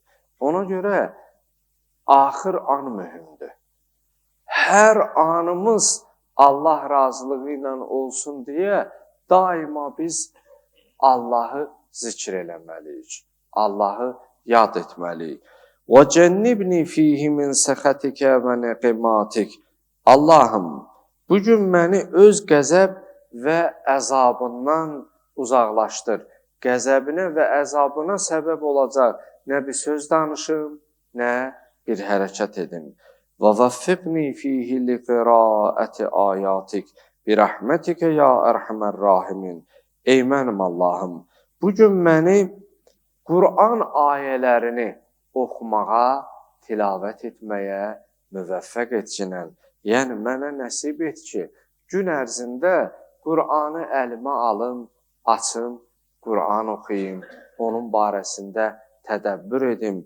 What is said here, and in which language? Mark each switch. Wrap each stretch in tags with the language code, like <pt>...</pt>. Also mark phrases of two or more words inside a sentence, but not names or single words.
<az>Ona görə axır an mühümdür. Hər anımız Allah razılığı ilə olsun deyə daima biz Allahı zikr eləməliyik, Allahı yad etməliyik.</az> <ar>وَجَنِّبْنِي فِيهِ مِنْ سَخَتِكَ وَنَقِمَاتِكَ.</ar> <az>Allahım, bugün məni öz qəzəb və əzabından uzaqlaşdır. Qəzəbinə və əzabına səbəb olacaq nə bir söz danışım, nə bir hərəkət edim.</az> <ar>وَوَفِّقْنِي فِيهِ لِقِرَاءَةِ آيَاتِكَ بِرَحْمَتِكَ يَا أَرْحَمَ الرَّاحِمِينَ.</ar> <az>Ey mənim Allahım, bugün məni Qur'an ayələrini oxumağa, tilavət etməyə müvəffəq etsinən. Yəni, mənə nəsib et ki, gün ərzində Qur'anı əlimə alım, açım, Qur'an oxuyayım, onun barəsində tədəbbür edim.</az>